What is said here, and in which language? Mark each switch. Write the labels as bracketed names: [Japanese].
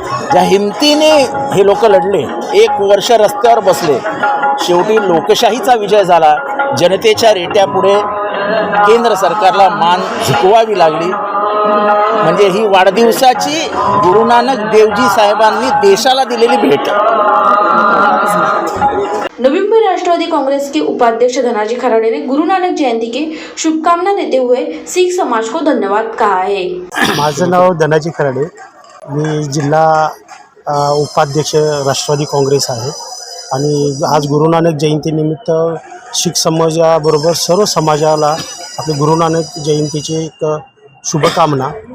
[Marathi] ज्या हिमतीने हे लोक लढले, एक वर्ष रस्त्यावर बसले, शेवटी लोकशाहीचा विजय झाला। जनतेच्या रेट्यापुढे केंद्र सरकारला मान झुकवावी लागली. म्हणजे ही वाढदिवसाची गुरु नानक देवजी साहेबांनी देशाला दिलेली भेट. [Hindi] नवी मुंबई राष्ट्रवादी कांग्रेस के उपाध्यक्ष धनाजी खराड़े ने गुरु नानक जयंती के शुभकामना देते हुए सिख समाज को धन्यवाद कहा है. [Marathi] माझं नाव धनाजी खराडे, मी जिल्हा उपाध्यक्ष राष्ट्रवादी काँग्रेस आहे आणि आज गुरु नानक जयंतीनिमित्त शीख समाजाबरोबर सर्व समाजाला आपले गुरु नानक जयंतीची एक शुभकामना.